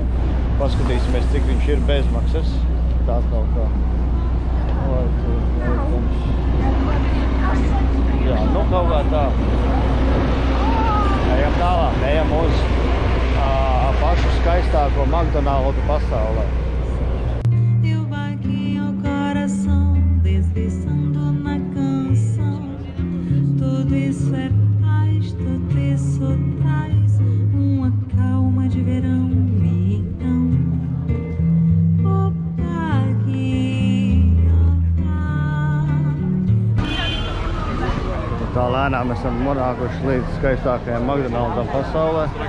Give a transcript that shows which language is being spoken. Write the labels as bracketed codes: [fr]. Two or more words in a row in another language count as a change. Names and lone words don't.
[lv] Paskatīsimies, cik viņš ir bezmaksas. Tā kaut kā. Jā, nu kaut kā tā. Ejam tālāk, ejam uz McDonald's pasaulē. [pt] Eu vagueio o coração, deslizando na canção. Tudo isso é paz, tudo isso traz uma calma de verão. E então, opa, [lv] Tā lēnām esam nonākuši līdz skaistākajam McDonald'am pasaulē.